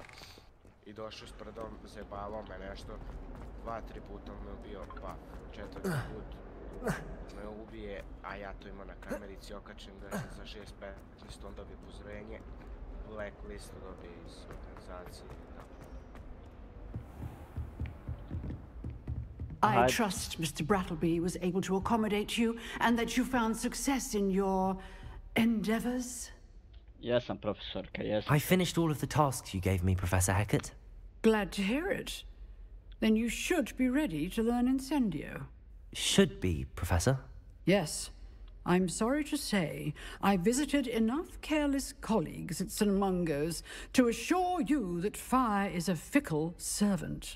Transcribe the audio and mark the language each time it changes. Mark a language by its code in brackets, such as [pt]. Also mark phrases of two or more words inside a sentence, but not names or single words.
[sr] I došao s predom, zajebavao me nešto, 2-3 puta me ubio, pa 4. put me ubije, a ja to imam na kamerici, okačem ga za 6-15, on dobije upozorenje, blacklist dobije iz organizacije. [en] I trust Mr. Brattleby was able to accommodate you and that you found success in your endeavors. [sr] Jesam, profesorka, jesam. [en] I finished all of the tasks you gave me, Professor Hecat. Glad to hear it. Then you should be ready to learn Incendio. Should be, Professor. Yes. I'm sorry to say I visited enough careless colleagues at St. Mungo's to assure you that fire is a fickle servant.